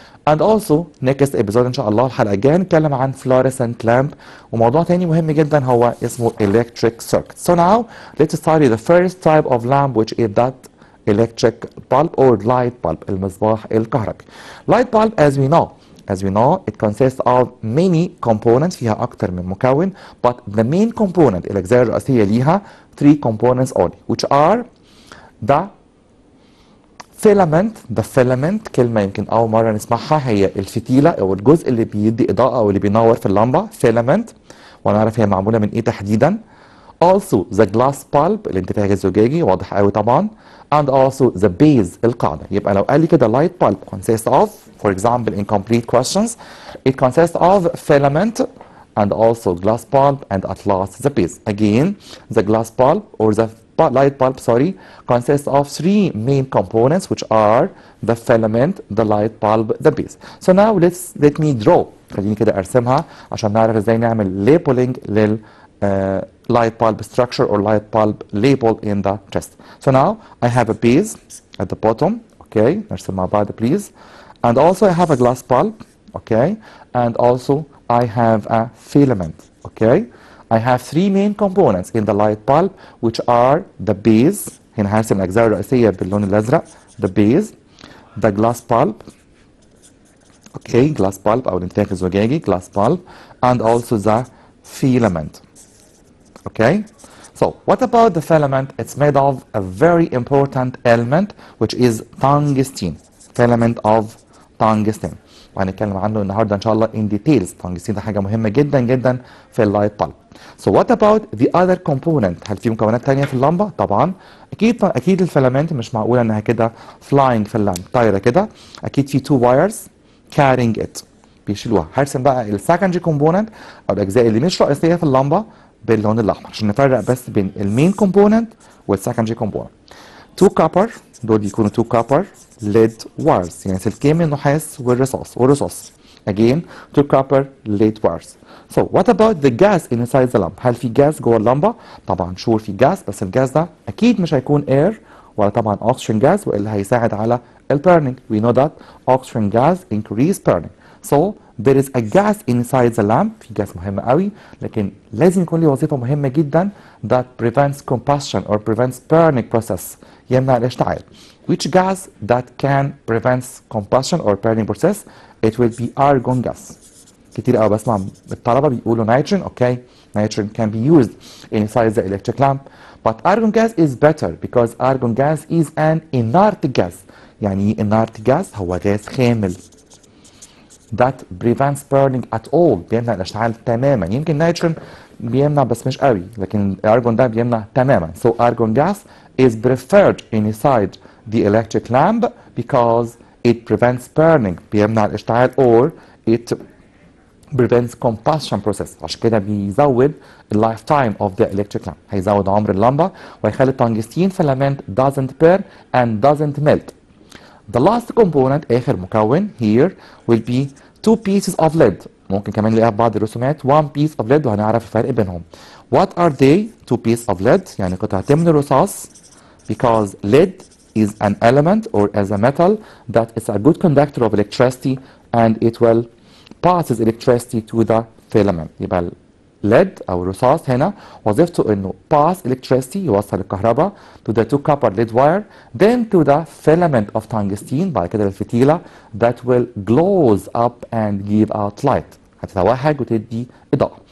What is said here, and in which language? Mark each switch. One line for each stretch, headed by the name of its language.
English: And also next episode
Arabic: ان شاء الله الحلقه الجايه نتكلم عن fluorescent lamp وموضوع تاني مهم جدا هو اسمه electric circuit.
English: So now let's study the first type of lamp which is that electric bulb or light bulb
Arabic: المصباح الكهربي.
English: Light bulb as we know it consists of many components
Arabic: فيها أكتر من مكون
English: but the main component
Arabic: الأجزاء الرئيسية ليها
English: 3 components only which are the filament
Arabic: كلمة يمكن أول مرة نسمعها هي الفتيلة أو الجزء اللي بيدي إضاءة أو اللي بينور في اللمبة filament ونعرف هي معمولة من إيه تحديدا.
English: Also the glass bulb
Arabic: الانتفاخ الزجاجي واضح قوي طبعا
English: and also the base القاعدة.
Arabic: يبقى لو قال لي كده
English: light bulb consists of for example in complete questions it consists of filament and also glass bulb and at last the base. Again the glass bulb or the light bulb, sorry, consists of three main components, which are the filament, the light bulb, the base. So now let me draw.
Arabic: خليني كده ارسمها عشان نعرف ازاي نعمل
English: labeling لل light bulb structure or light bulb label in the chest. So now I have a base at the bottom.
Arabic: Okay, نرسم مع بعض please.
English: And also I have a glass bulb. Okay, and also I have a filament. Okay, I have three main components in the light bulb, which are the base.
Arabic: هنا هرسم الأجزاء الرئيسية باللون الأزرق.
English: The base, the glass bulb. Okay, glass bulb
Arabic: أو الانتاج الزجاجي,
English: glass bulb, and also the filament. Okay, so what about the filament? It's made of a very important element, which is tungsten. Filament of tungsten.
Arabic: وهنتكلم عنه النهارده ان شاء الله
English: in details.
Arabic: tungsten ده حاجه مهمه جدا جدا في اللايت bulb.
English: So what about the other component?
Arabic: هل في مكونات تانية في اللمبه؟ طبعا اكيد الفيلامنت مش معقوله انها كده flying في اللمبه طايره كده. اكيد في
English: two wires carrying it
Arabic: بيشيلوها. هرسم بقى السكندري كومبوننت او الاجزاء اللي مش رئيسيه في اللمبه باللون الاحمر عشان نفرق بس بين المين كومبوننت والسكندري كومبوننت. تو كابر دول بيكونوا
English: two copper lead wires
Arabic: يعني سلكين من النحاس والرصاص.
English: Again two copper lead wires. So what about the gas inside the lamp?
Arabic: هل في جاز جوه اللمبه؟ طبعا شور في جاز بس الجاز ده اكيد مش هيكون air ولا طبعا oxygen gas والا هيساعد على burning.
English: We know that oxygen gas increase burning. So there is a gas inside the lamp.
Arabic: في جاز مهم قوي لكن لازم يكون له وظيفة مهمة جدا
English: that prevents combustion or prevents burning process
Arabic: يمنع الاشتعال.
English: Which gas that can prevents combustion or burning process? It will be argon gas.
Arabic: كتير قوي بسمع الطلبة بيقولوا nitrogen.
English: Okay, nitrogen can be used inside the electric lamp. But argon gas is better because argon gas is an inert gas.
Arabic: يعني inert gas هو غاز خامل.
English: That prevents burning at all.
Arabic: بيمنع الاشتعال تماما. يمكن نيتروجين بيمنع بس مش قوي لكن الارجون ده بيمنع تماما.
English: So argon gas is preferred inside the electric lamp because it prevents burning.
Arabic: بيمنع الاشتعال
English: or it prevents combustion process.
Arabic: عشان كده بيزود اللايف تايم
English: of the electric lamp.
Arabic: هيزود عمر اللمبة ويخلي التنجستين
English: filament doesn't burn and doesn't melt. The last component
Arabic: آخر مكون
English: here will be two pieces of lead.
Arabic: ممكن كمان نلاقيها في بعض الرسومات
English: one piece of lead
Arabic: وهنعرف الفرق بينهم.
English: What are they? Two pieces of lead
Arabic: يعني قطعتين من الرصاص
English: because lead is an element or as a metal that is a good conductor of electricity and it will passes electricity to the filament. يبقى lead
Arabic: أو الرصاص هنا وظيفته إنه
English: pass electricity
Arabic: يوصل الكهرباء
English: to the two copper lead wire then to the filament of tungsten
Arabic: بعد كده الفتيلة
English: that will glows up and give out light
Arabic: هتتوهج وتدي إضاءة.